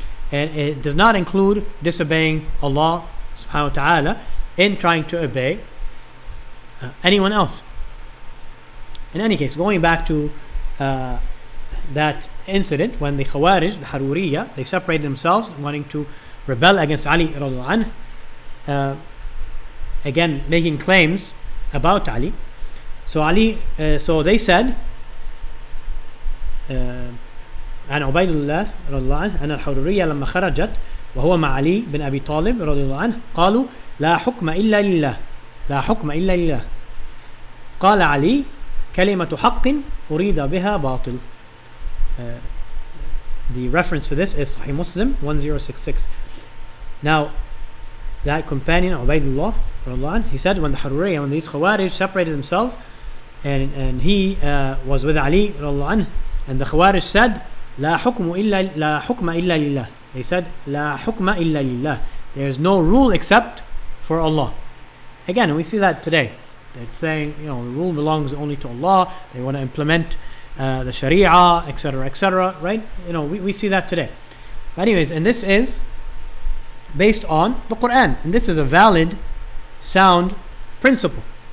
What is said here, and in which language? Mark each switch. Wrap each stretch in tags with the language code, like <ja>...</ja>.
<en>And it does not include disobeying Allah subhanahu wa ta'ala in trying to obey anyone else. In any case, going back to that incident when the KHAWAARIJ, the Haruriyya, they separated themselves, wanting to rebel against Ali radiallahu anhu, again making claims about Ali. So they said,</en> <ar>عن عبيد الله رضي الله عنه أن الحرورية لما خرجت وهو مع علي بن أبي طالب رضي الله عنه قالوا لا حكم إلا لله لا حكم إلا لله قال علي كلمة حق أريد بها باطل.</ar> <en>The reference for this is Sahih Muslim 1066. Now, that companion Ubaydullah, he said when the Haruriyya, when these Khawarij separated themselves, and he was with Ali anhu, and the Khawarij said</en> <ar>لا حكم إلا لله.</ar> <en>They said</en> <ar>لا حكم إلا لله.</ar> <en>There is no rule except for Allah. Again, we see that today. They're saying, the rule belongs only to Allah. They want to implement the Sharia, etc., right? We see that today. But anyways, and this is based on the Quran, and this is a valid, sound principle.</en>